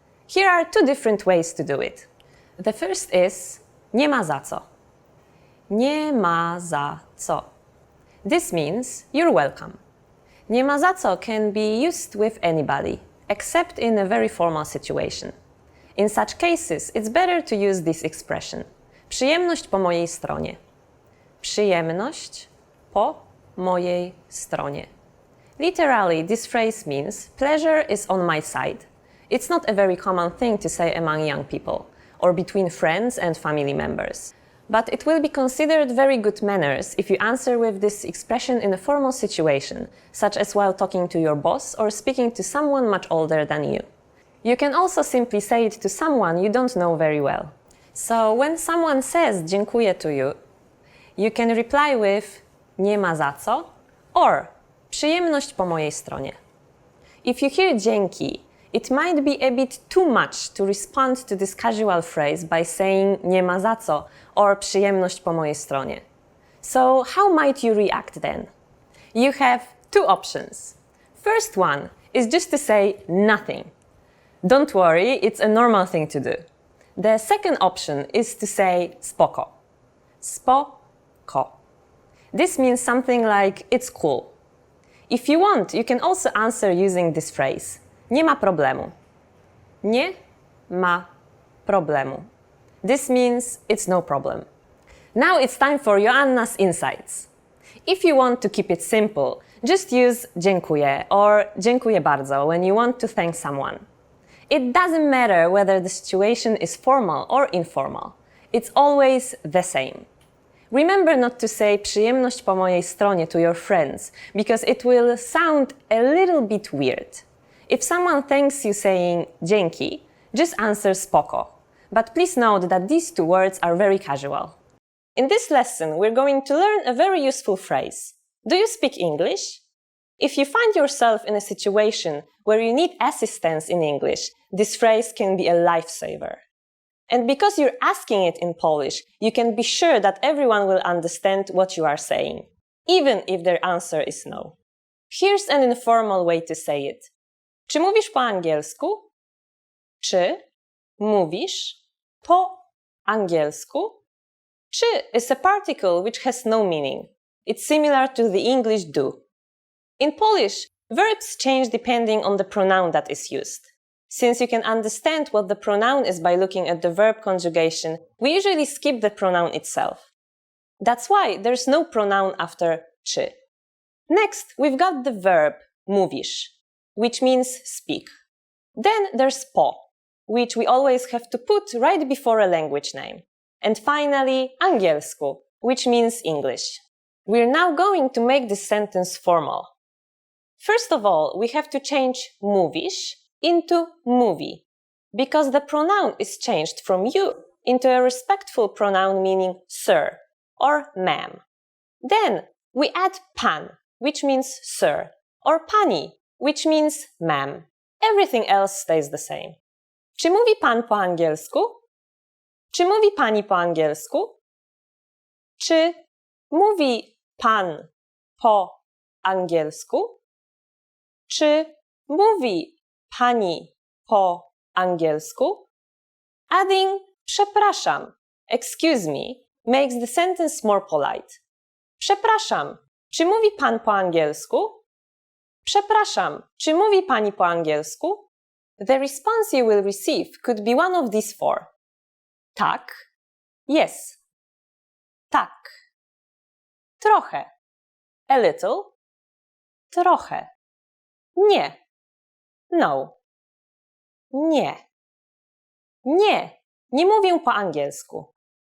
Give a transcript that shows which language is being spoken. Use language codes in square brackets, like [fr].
[en] Here are two different ways to do it. The first is [pl] nie ma za co. Nie ma za co. [en] This means you're welcome. [pl] Nie ma za co [en] can be used with anybody, except in a very formal situation. In such cases, it's better to use this expression. [pl] Przyjemność po mojej stronie. Przyjemność po mojej stronie. [en] Literally, this phrase means pleasure is on my side. It's not a very common thing to say among young people or between friends and family members. but it will be considered very good manners if you answer with this expression in a formal situation, such as while talking to your boss or speaking to someone much older than you. You can also simply say it to someone you don't know very well. So when someone says dziękuję to you, you can reply with [pl] nie ma za co [en] or [pl] przyjemność po mojej stronie. [en] If you hear dzięki, it might be a bit too much to respond to this casual phrase by saying [pl] nie ma za co [en] or [pl] przyjemność po mojej stronie. [en] So how might you react then? You have two options. First one is just to say nothing. Don't worry, it's a normal thing to do. The second option is to say spoko. Spoko. This means something like it's cool. If you want, you can also answer using this phrase. [pl] Nie ma problemu. Nie ma problemu. [en] This means it's no problem. Now it's time for Joanna's insights. If you want to keep it simple, just use dziękuję or [pl] dziękuję bardzo [en] when you want to thank someone. It doesn't matter whether the situation is formal or informal. It's always the same. Remember not to say [pl] przyjemność po mojej stronie [en] to your friends, because it will sound a little bit weird. If someone thanks you saying dzięki, just answer [pl] spoko. [en] But please note that these two words are very casual. In this lesson, we're going to learn a very useful phrase. Do you speak English? If you find yourself in a situation where you need assistance in English, this phrase can be a lifesaver. And because you're asking it in Polish, you can be sure that everyone will understand what you are saying, even if their answer is no. Here's an informal way to say it. [pl] Czy mówisz po angielsku? Czy mówisz po angielsku? [en] Czy is a particle which has no meaning. It's similar to the English do. In Polish, verbs change depending on the pronoun that is used. Since you can understand what the pronoun is by looking at the verb conjugation, we usually skip the pronoun itself. That's why there's no pronoun after czy. Next, we've got the verb mówisz, which means speak. Then there's po, which we always have to put right before a language name. And finally, angielsku, which means English. We're now going to make this sentence formal. First of all, we have to change mówisz into mówi, because the pronoun is changed from you into a respectful pronoun meaning sir or ma'am. Then we add pan, which means sir, or pani, which means ma'am. Everything else stays the same. [pl] Czy mówi pan po angielsku? Czy mówi pani po angielsku? Czy mówi pan po angielsku? Czy mówi pani po angielsku? [en] Adding przepraszam, excuse me, makes the sentence more polite. [pl] Przepraszam, czy mówi pan po angielsku? Przepraszam, czy mówi pani po angielsku? [en] The response you will receive could be one of these four. [pl] Tak, yes, tak, trochę, [en] a little, [pl] trochę, nie, no, nie, nie mówię po angielsku.